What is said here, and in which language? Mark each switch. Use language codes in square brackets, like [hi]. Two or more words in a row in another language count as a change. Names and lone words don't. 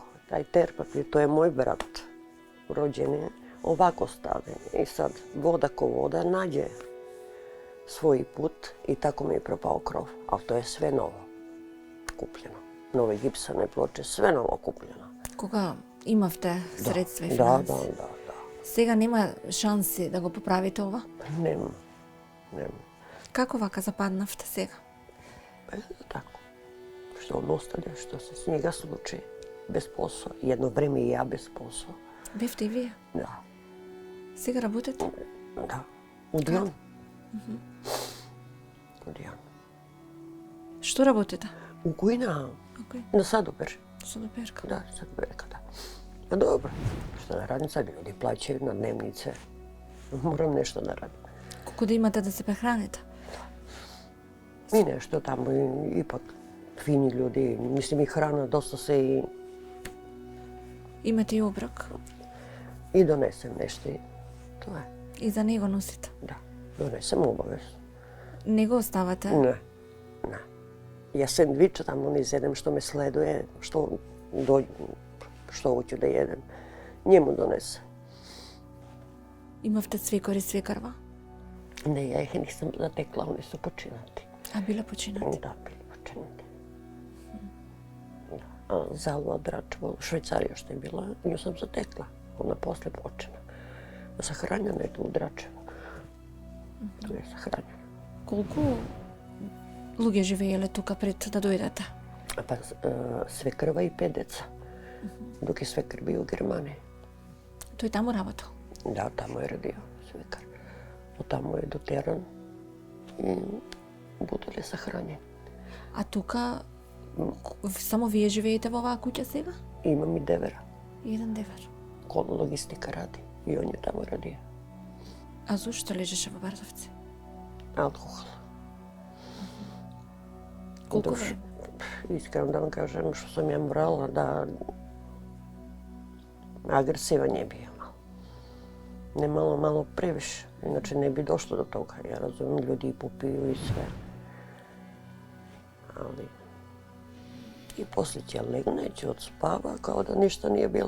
[sr] Taj ter papir, to je moj brat, rođen je, ovako stavljen. I sad voda ko voda nađe svoj put i tako mi je propao krov. Ali to je sve novo kupljeno. Nove gipsane ploče, sve novo kupljeno. [mk] Кога имавте средства и [sr] Da, [mk] финанси? [sr] da. [mk] Сега нема шанси да го поправите ова? [sr] Nema. [mk] Како вака западнавте сега? [sr] Tako. Što on ostane, što se s njega sluči. Bez posla. Jedno vreme i ja bez posla. [mk] Бевте и вие? [sr] Da. [mk] Сега работите? [sr] Da. U Dijanu. U Dijanu. [mk] Што работите? [sr] U Kujna. [mk] Окей, [sr] Na Sadoper. [mk] со доперка. [sr] Da, Sadoperka, da. Pa dobro. Što da radim sad? Ljudi plaćaju na dnevnice. Moram nešto da radim. [mk] Колку да имате да се прехраните? [sr] I nešto tamo, ipak fini ljudi. Mislim i hrana, dosta se [mk] Имате и оброк? [sr] i donesem nešto. I to je. [mk] И за него носите? [sr] Da, donesem obavezno. [mk] Не го оставате? [sr] Ne. Ja sendviča tamo ne izjedem što me sleduje, što hoću da jedem. Njemu donese. [mk] Имавте свекор и свекарва? [sr] Ne, ja ih nisam zatekla, oni su počinati. [mk] А биле починати? [sr] Da, bili počinati. A Zalva Dračevo, u Švajcariju što je bila, nju sam zatekla. Ona posle počina. Sahranjena je tu u Dračevu. Tu je sahranjena. [mk] Колку луѓе живееле тука пред да дојдете? [sr] Pa svekrva i 5 deca. Dok je svekr bio u Germaniji. [mk] Тој таму работел? [sr] Da, tamo je radio svekar. Od tamo je doteran i budali sahranjeni. [mk] А тука само вие живеете во оваа куќа сега? [sr] Imam i devera. [mk] Еден девер. [sr] Kolo logistika radi i on je tamo radio. [mk] А зошто лежеше во Бардовци? [sr] Alkohol. [mk] Колку Душ. време? [sr] Iskreno da vam kažem što sam ja morala da agresivan je bio malo. Ne malo previše. Inače ne bi došlo do toga. Ja razumijem, ljudi popiju i sve. Ali i poslije će legne, će odspava kao da ništa nije bilo.